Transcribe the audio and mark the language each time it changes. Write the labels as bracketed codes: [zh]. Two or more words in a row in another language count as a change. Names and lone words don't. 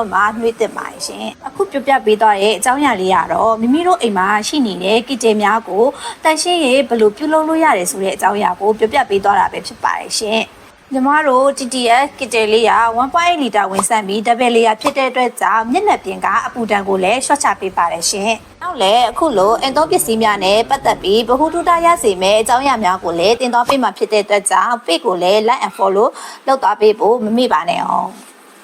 [my] တော့မှနှွေးသင့်ပါတယ်ရှင်အခုပြပြပေးသွားရဲ့အကြောင်းအရာလေးကတော့မိမိတို့အိမ်မှာရှိနေတဲ့ကစ်တယ်များကိုတန်ရှင်းရေးဘယ်လိုပြုလုပ်လို့ရတယ်ဆိုတဲ့အကြောင်းအရာကိုပြပြပေးသွားတာပဲဖြစ်ပါတယ်ရှင်ညီမတို့ TTS ကစ်တယ်လေးရ 1.8 လီတာဝင်ဆန့်ပြီးဒဘယ်လေးရဖြစ်တဲ့အတွက်ကြောင့်မျက်နှာပြင်ကအပူဒဏ်ကိုလည်းရှော့ချပေးပါတယ်ရှင်။နောက်လည်းအခုလိုအင်သုံးပစ္စည်းများနဲ့ပတ်သက်ပြီးဗဟုသုတရစေမယ့်အကြောင်းအရာများကိုလည်းတင်သွားပေးမှာဖြစ်တဲ့အတွက်ကြောင့် page ကိုလည်း [en] like and follow [my] လုပ်သွားပေးဖို့မမေ့ပါနဲ့အောင်။